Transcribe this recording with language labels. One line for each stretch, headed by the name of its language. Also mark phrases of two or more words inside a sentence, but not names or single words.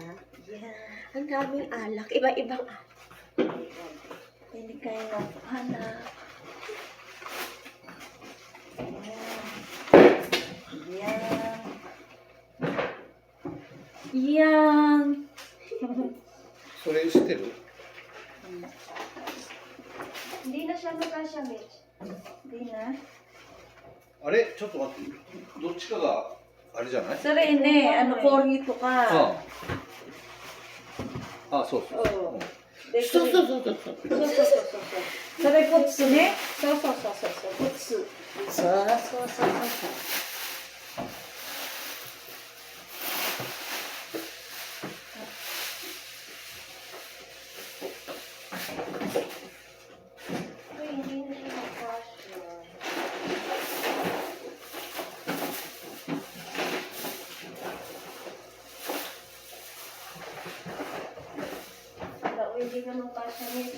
English: Yeah.
Filipino: Ang daming alak. Iba-ibang alak. Hindi kayo hanap. Yan. Yan.
Japanese: それ知ってる？
Filipino: Hindi na siya magkasya, Mitch. Hindi na.
Japanese: あれちょっと待って。どっちかがあれじゃない？
Filipino: Sir, hindi. Ano, kornito ka.
Japanese: そうそう。
Filipino: Oo.
Japanese: そうそうそうそう。それコツね。そう。コツ。そう。
Filipino: Uy, hindi na siya magkasya. Hindi na magkasya, Mitch.